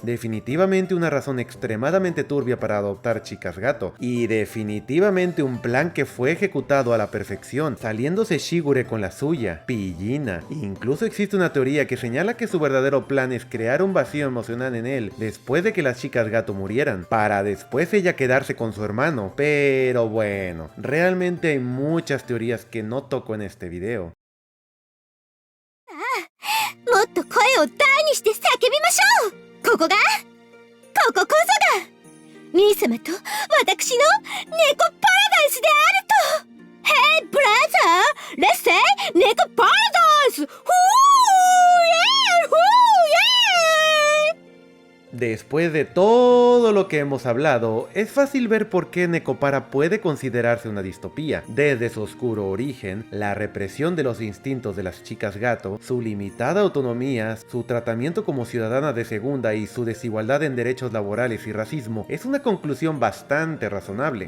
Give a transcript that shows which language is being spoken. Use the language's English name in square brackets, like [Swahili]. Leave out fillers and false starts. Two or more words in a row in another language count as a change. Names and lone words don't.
[Spanish] Definitivamente una razón extremadamente turbia para adoptar chicas gato, y definitivamente un plan que fue ejecutado a la perfección, saliéndose Shigure con la suya, pillina. Incluso existe una teoría que señala que su verdadero plan es crear un vacío emocional en él después de que las chicas gato murieran, para después ella quedarse con su hermano. Pero bueno, realmente hay muchas teorías que no toco en este video. [Japanese] もっと声を大にして叫びましょう。ここそだ。兄様と私の猫パラダイスであると。 [English] Hey brother, let's say [Japanese] 猫パラダイス。 [Spanish] Después de todo lo que hemos hablado, es fácil ver por qué Nekopara puede considerarse una distopía. Desde su oscuro origen, la represión de los instintos de las chicas gato, su limitada autonomía, su tratamiento como ciudadana de segunda y su desigualdad en derechos laborales y racismo, es una conclusión bastante razonable.